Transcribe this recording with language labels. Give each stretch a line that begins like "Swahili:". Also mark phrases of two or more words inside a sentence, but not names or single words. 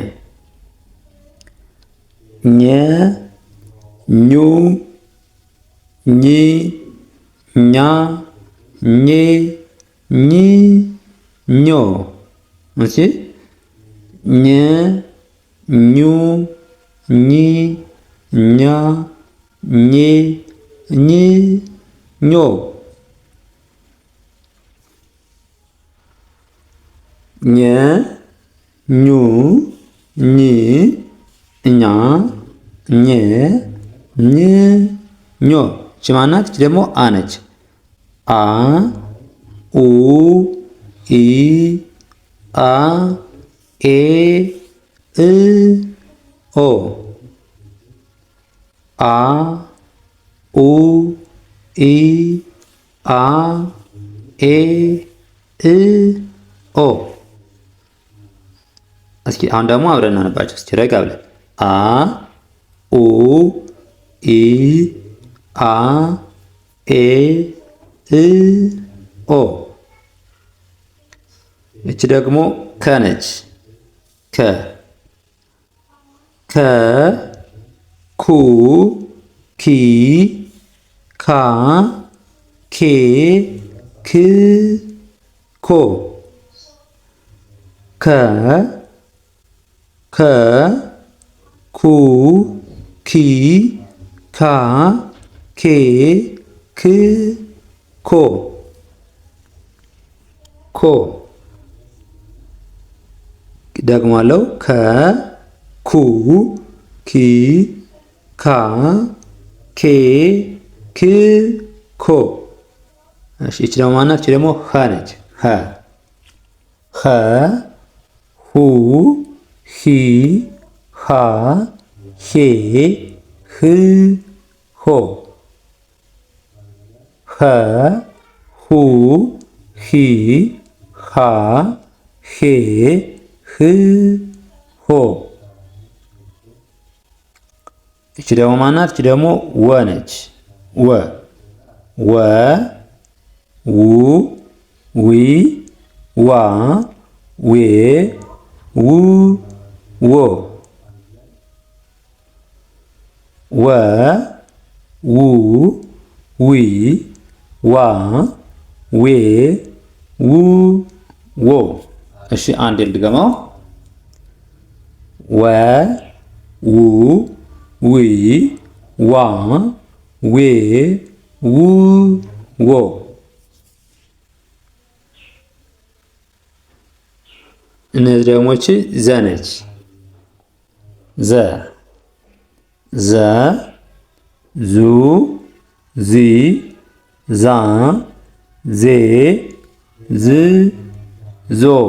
Amharic: ኘ ኙ ኚ ኛ ኜ ኚ ኞ። እሺ ኘ ኙ ኚ ኛ ኜ ኚ ኞ። ኘ ኙ ኚ እኛ ኘ ኝ ኞ። እቺ ማናት? እቺ ደግሞ አ ነች። አ ኡ ኢ አ ኤ እ ኦ። አ ኡ ኢ አ ኤ እ ኦ። እስኪ አሁን ደግሞ አብረን እናነባቸው። እስኪ ረጋ ብለን አ ኡ ኢ አ ኤ እ ኦ። እቺ ደግሞ ከ ነች። ከ ከ ኩ ኪ ካ ኬ ክ ኮ። ከ ከ ኩ ኪ ካ ኬ ክ ኮ ኮ። ደግማለሁ። ከ ኩ ኪ ካ ኬ ክ ኮ። እሺ እቺ ደግሞ ማናት? እቺ ደግሞ ኸ ነች። ኸ ኸ ሁ ሂ ሃ ሄ ህ ሆ። ኸ ሁ ሂ ሃ ሄ ህ ሆ። እቺ ደግሞ ማናት? እቺ ደግሞ ወ ነች። ወ ወ ው ዊ ዋ ዌ ው ዎ ወ ው ዊ ዋ ዌ ው ዎ። እሺ አንድ ልድገመው። ወ ው ዊ ዋ ዌ ው ዎ። እነዚህ ደግሞች ዘ ነች። ዘ ዘ ዙ ዚ ዛ ዜ ዝ ዞ